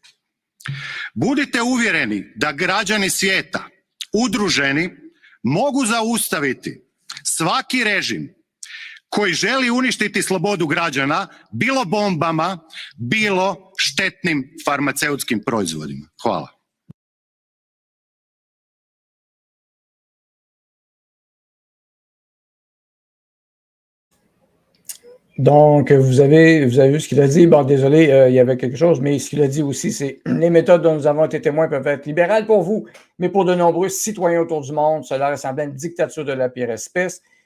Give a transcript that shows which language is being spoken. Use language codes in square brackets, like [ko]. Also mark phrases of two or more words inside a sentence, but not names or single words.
[hr] Budite uvjereni da građani svijeta, udruženi, mogu zaustaviti svaki režim koji želi uništiti slobodu građana, bilo bombama, bilo štetnim farmaceutskim proizvodima. Hvala. [fr] Donc, vous avez vu ce qu'il a dit. Bon, désolé, il y avait quelque chose, mais ce qu'il a dit aussi, c'est les méthodes dont nous avons été témoins peuvent être libérales pour vous, mais pour de nombreux citoyens autour du monde, cela ressemble à une dictature de la pire espèce.